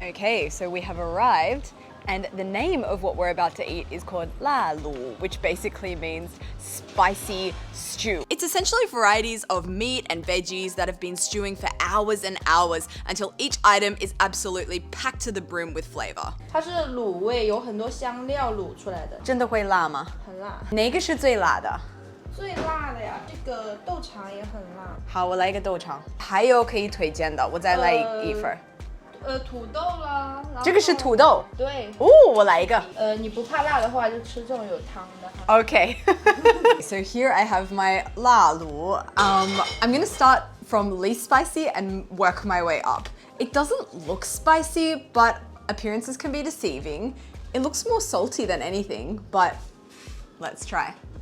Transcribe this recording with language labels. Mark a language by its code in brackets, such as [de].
[en] Okay, so we have arrived, and the name of what we're about to eat is called la lu, which basically means spicy stew. It's essentially varieties of meat and veggies that have been stewing for hours and hours until each item is absolutely packed to the brim with flavor. [zh] 它是卤味，有很多香料卤出来的，真的会辣吗？很辣。哪个是最辣的？最辣的呀，这个豆肠也很辣。好，我来一个豆肠。还有可以推荐的，我再来一份。土豆啦。这个是土豆。对。哦，我来一个。你不怕辣的话，就吃这种有汤的哈。 [en] Okay. So here I have my la lu. I'm gonna start from least spicy and work my way up. It doesn't look spicy, but appearances can be deceiving. It looks more salty than anything, but let's try.